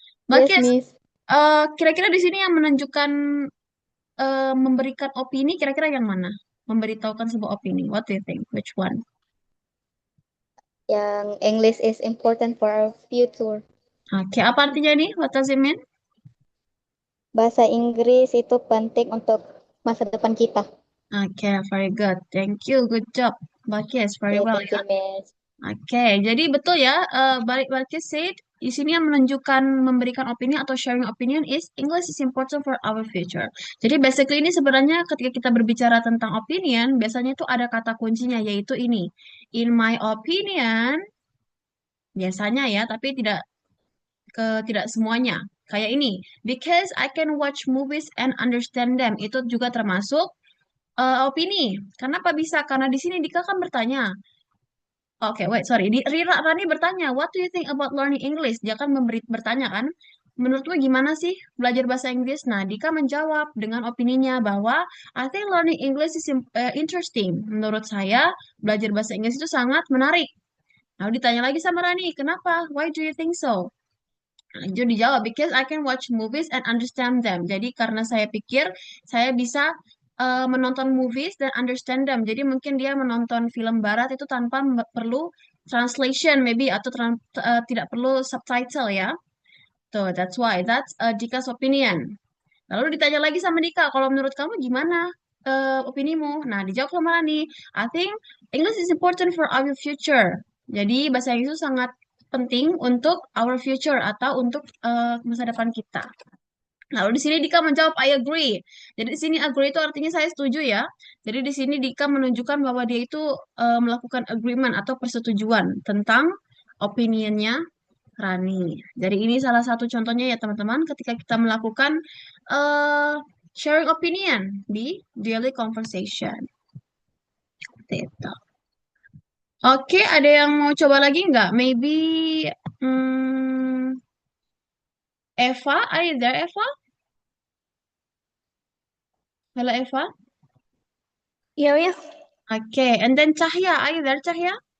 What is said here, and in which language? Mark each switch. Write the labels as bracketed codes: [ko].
[id] Balkis, [en] Miss. [id] kira-kira di sini yang menunjukkan memberikan opini kira-kira yang mana? Memberitahukan sebuah opini. [en] What do you think? Which one? Yang English is important for our future. Okay, [id] apa artinya ini? [en] What does it mean? [id] Bahasa Inggris itu penting untuk masa depan kita. [en] Okay, very good. Thank you. Good job. Balkis, very Okay, well thank [id] ya. [en] you, Miss. [id] Oke, jadi betul ya, balik Balkis [en] said, [id] di sini yang menunjukkan memberikan opini atau [en] sharing opinion is English is important for our future. [id] Jadi basically ini sebenarnya ketika kita berbicara tentang opinion, biasanya itu ada kata kuncinya yaitu ini. [en] In my opinion, [id] biasanya ya, tapi tidak semuanya. Kayak ini, [en] because I can watch movies and understand them. [id] Itu juga termasuk opini. Kenapa bisa? Karena di sini Dika kan bertanya, oke, [en] wait, sorry. Rani bertanya, what do you think about learning English? [id] Dia kan bertanya kan, menurutmu gimana sih belajar bahasa Inggris? Nah, Dika menjawab dengan opininya bahwa [en] I think learning English is interesting. [id] Menurut saya, belajar bahasa Inggris itu sangat menarik. Lalu ditanya lagi sama Rani, kenapa? [en] Why do you think so? [id] Nah, itu dijawab, [en] because I can watch movies and understand them. [id] Jadi karena saya pikir saya bisa menonton movies dan [en] understand them. [id] Jadi mungkin dia menonton film barat itu tanpa perlu translation maybe atau tidak perlu subtitle ya. Tuh, [en] that's why. That's Dika's opinion. [id] Lalu ditanya lagi sama Dika, kalau menurut kamu gimana opinimu? Nah, dijawab sama Rani, [en] I think English is important for our future. [id] Jadi bahasa Inggris itu sangat penting untuk [en] our future [id] atau untuk masa depan kita. Lalu di sini Dika menjawab [en] I agree. [id] Jadi di sini agree itu artinya saya setuju ya. Jadi di sini Dika menunjukkan bahwa dia itu melakukan agreement atau persetujuan tentang opinionnya Rani. Jadi ini salah satu contohnya ya teman-teman ketika kita melakukan uh, [en] sharing opinion [id] di [en] daily conversation. [id] Seperti itu. Oke, ada yang mau coba lagi nggak? [en] Maybe hmm, Eva, are you there Eva? Halo Eva. Yeah, yeah. Oke, and then Cahya, are you there Cahya?